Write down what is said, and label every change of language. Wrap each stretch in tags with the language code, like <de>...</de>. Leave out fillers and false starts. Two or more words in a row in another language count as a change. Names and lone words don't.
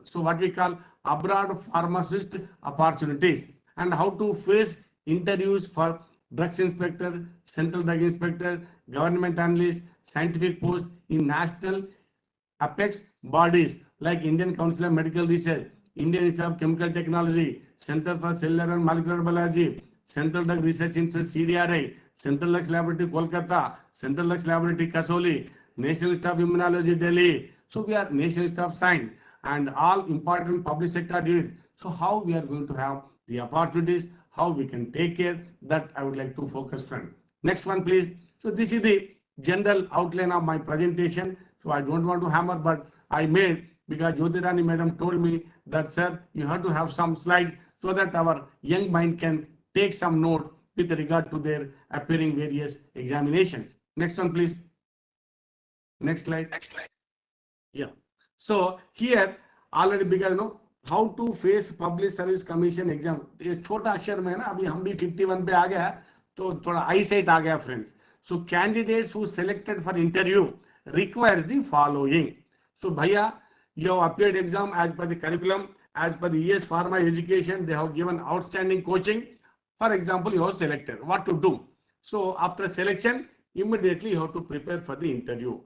<en>So what we call abroad pharmacist opportunities, and how to face interviews for drugs inspector, central drug inspector, government analyst, scientific post in national apex bodies like Indian Council of Medical Research, Indian Institute of Chemical Technology, Center for Cellular and Molecular Biology, Central Drug Research Institute CDRI, Central Drugs Laboratory Kolkata, Central Drugs Laboratory Kasoli, National Institute of Immunology Delhi. So we are National Institute of Science and all important public sector units. So how we are going to have the opportunities, how we can take care, that I would like to focus, friend. Next one, please. So this is the general outline of my presentation. So I don't want to hammer, but I made because Jyotirani madam told me that, sir, you have to have some slides so that our young mind can take some note with regard to their appearing various examinations. Next one, please. Next slide. Yeah. So here already because how to face public service commission exam,</en> <hi>ये छोटा अक्षर में है ना, अभी हम भी 51 पे आ गया तो थोड़ा</hi> <en>eye sight</en> <hi>आ गया फ्रेंड्स.</hi> <en>So candidates who selected for interview requires the following. So bhaiya, you have appeared exam as per the curriculum, as per the EsPharma education, they have given outstanding coaching. For example, you have selected what to do. So after selection, immediately you have to prepare for the interview.</en>